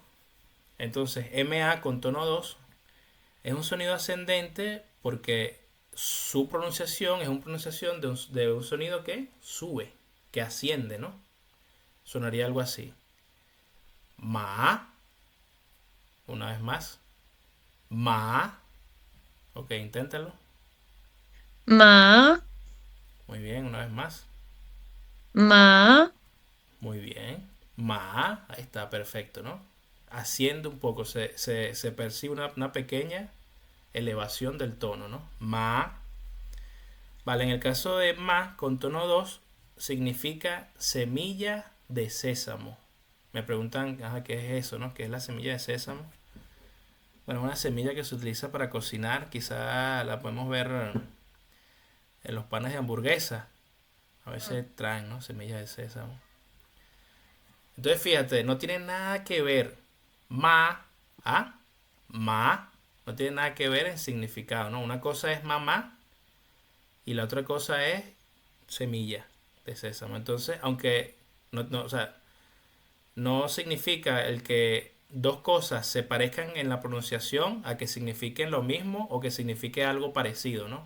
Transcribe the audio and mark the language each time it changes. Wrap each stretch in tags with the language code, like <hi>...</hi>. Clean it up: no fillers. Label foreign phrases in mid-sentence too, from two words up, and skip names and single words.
<es>Entonces, MA con tono 2 es un sonido ascendente porque su pronunciación es una pronunciación de un sonido que sube, que asciende, ¿no? Sonaría algo así. Ma, una vez más. Ma, ok, inténtalo. ma, Muy bien, una vez más. ma, Muy bien. Ma, ahí está, perfecto, ¿no? Asciende un poco, se percibe una pequeña elevación del tono, ¿no? Ma. Vale, en el caso de ma con tono 2 significa semilla de sésamo. Me preguntan, ajá, ¿qué es eso, no? ¿Qué es la semilla de sésamo? Bueno, una semilla que se utiliza para cocinar, quizá la podemos ver en los panes de hamburguesa. A veces traen, ¿no? Semillas de sésamo. Entonces, fíjate, no tiene nada que ver ma a ma, no tiene nada que ver en significado, ¿no? Una cosa es mamá y la otra cosa es semilla de sésamo. Entonces, aunque o sea, no significa el que dos cosas se parezcan en la pronunciación a que signifiquen lo mismo o que signifique algo parecido, ¿no?</es>